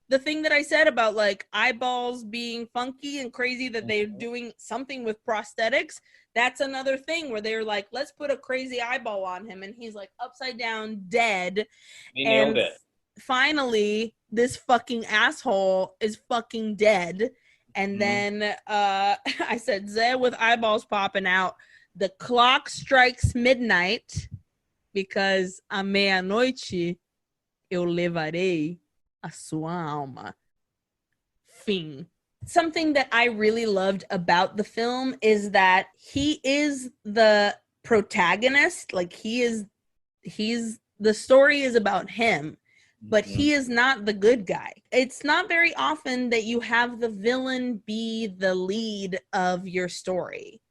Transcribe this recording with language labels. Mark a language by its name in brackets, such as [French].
[English] The thing that I said about like eyeballs being funky and crazy, that they're doing something with prosthetics, that's another thing where they're like, let's put a crazy eyeball on him, and he's like upside down dead. They nailed it. Finally, this fucking asshole is fucking dead. And then I said, Zé with eyeballs popping out. The clock strikes midnight because [Portuguese] a meia-noite eu levarei a sua alma. Fim. [English] Something that I really loved about the film is that he is the protagonist. Like he's the story is about him, but he is not the good guy. It's not very often that you have the villain be the lead of your story.